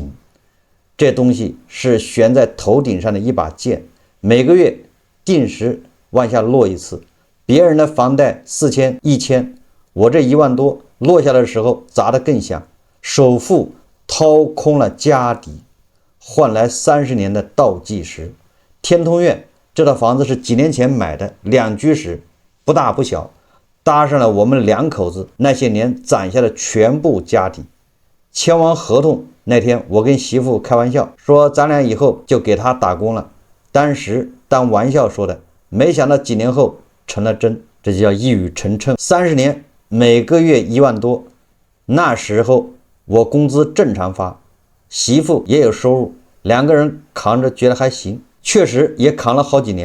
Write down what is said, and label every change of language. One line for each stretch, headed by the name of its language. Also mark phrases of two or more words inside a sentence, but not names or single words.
Chinese: 這東西是懸在頭頂上的一把劍，每個月定時往下落一次。別人的房貸4000、1000，我這1萬多落下的時候砸得更響，首付掏空了家底，換來30年的倒計時。天通苑這套房子是幾年前買的，2居室，不大不小，搭上了我們2口子那些年攢下的全部家底。簽完合同那天，我跟媳婦開玩笑說咱倆以後就給他打工了，當時當玩笑說的，沒想到幾年後成了真，這就叫一語成讖。30年每個月1萬多，那時候我工資正常發，媳婦也有收入，2個人扛着覺得還行，確實也扛了好幾年。